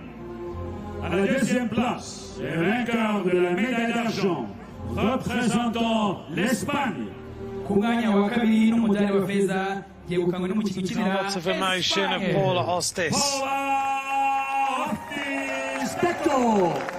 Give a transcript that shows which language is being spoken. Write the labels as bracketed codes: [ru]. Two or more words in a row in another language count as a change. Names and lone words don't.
[fr] À la deuxième place, et vainqueur de la médaille d'argent, représentant l'Espagne. [rw] Ku mwanya wa kabiri n'umudari wa feza byegukanywe n'umukinnyi ukinira [en] Lots of emotion of Paula Hostis. Paula Hostis Pector.